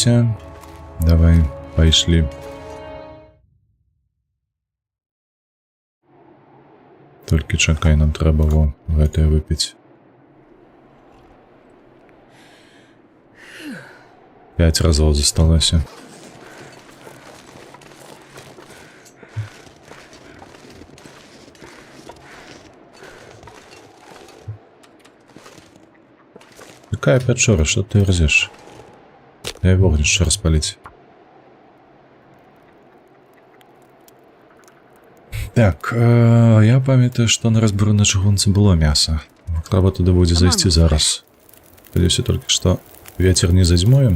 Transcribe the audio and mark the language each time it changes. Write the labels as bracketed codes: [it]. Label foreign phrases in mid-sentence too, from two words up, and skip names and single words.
[ru] Давай, пошли. [be] Только чакай, нам трэба во гэтае выпіць. 5 разоў засталося. [ru] Какая пячора, что ты рзешь? Дай вогнище распалить. [be] Так, я памятаю, што на разбору на чыгунцы было мяса. Трэба туды будзе зайсці зараз. Спадзяюся толькі, што вецер не задзьмуем.